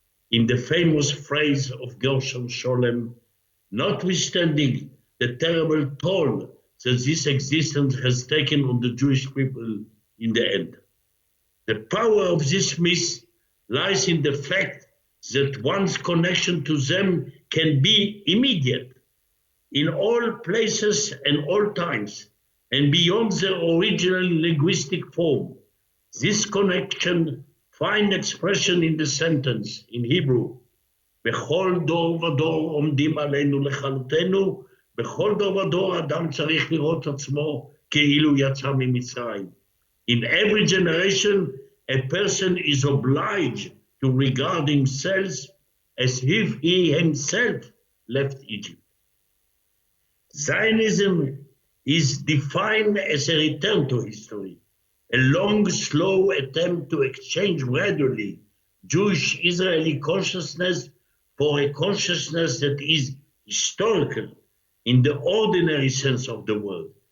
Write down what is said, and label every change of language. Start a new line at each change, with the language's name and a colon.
English: In the famous phrase of Gershom Scholem, notwithstanding the terrible toll that this existence has taken on the Jewish people in the end. The power of this myth lies in the fact that one's connection to them can be immediate, in all places and all times, and beyond their original linguistic form. This connection finds expression in the sentence in Hebrew,
Hebrew: בכל דור ודור עומדים עלינו לכלותנו, בכל דור ודור אדם צריך לראות עצמו כאילו יצא ממצרים.
English: In every generation, a person is obliged to regard himself as if he himself left Egypt. Zionism is defined as a return to history, a long, slow attempt to exchange gradually Jewish Israeli consciousness for a consciousness that is historical in the ordinary sense of the word.